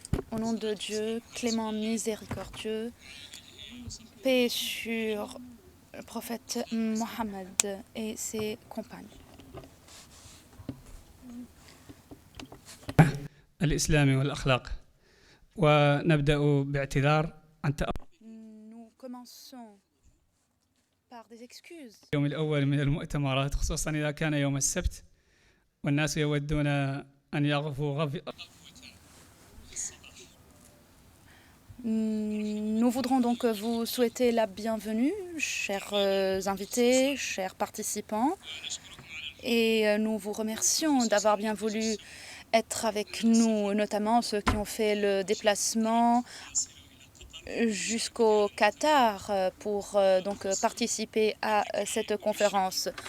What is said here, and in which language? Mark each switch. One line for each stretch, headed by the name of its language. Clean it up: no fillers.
French: Au nom de Dieu, clément miséricordieux, paix sur le prophète Mohammed et ses compagnons.
Arabic: الإسلامي والأخلاق ونبدأ باعتذار عن
French: Nous commençons par des excuses.
Arabic: اليوم الأول من المؤتمرات خصوصا إذا كان يوم السبت والناس يودون أن يغفوا
French: Nous voudrons donc vous souhaiter la bienvenue, chers invités, chers participants, et nous vous remercions d'avoir bien voulu être avec nous, notamment ceux qui ont fait le déplacement jusqu'au Qatar pour donc participer à cette conférence.